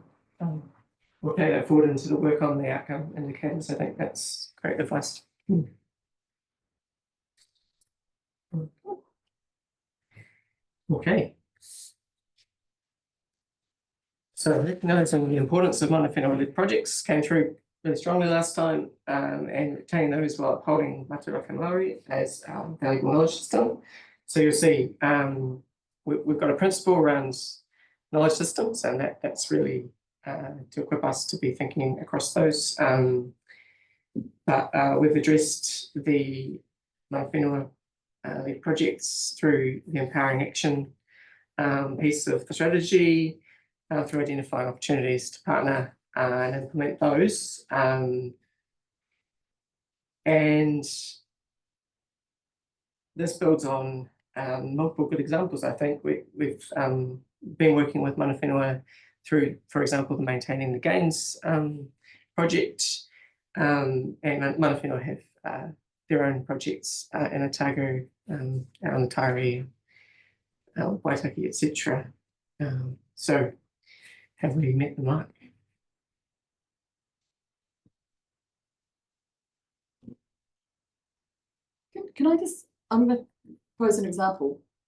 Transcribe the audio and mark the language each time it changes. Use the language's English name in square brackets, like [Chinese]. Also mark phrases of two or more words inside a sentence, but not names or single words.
[English] We'll take that forward into the work on the outcome indicators. I think that's great advice. Okay. So recognizing the importance of [Māori] mana whenua- [English] led projects came through really strongly last time, and retaining those while upholding [Māori] Mataraka Maori [English] as our valuable knowledge system. So you'll see we've got a principle around knowledge systems, and that's really to equip us to be thinking across those. But we've addressed the [Māori] mana whenua- [English] led projects through the empowering action piece of the strategy. through identifying opportunities to partner and implement those. And this builds on multiple good examples. I think we've been working with [Māori] mana whenua [English] through, for example, the Maintaining the Gains project, and [Māori] mana whenua [English] have their own projects in Otago, out on the Taieri, Waitaki, etc. So have we met the mark? Can I just, I'm going to pose an example.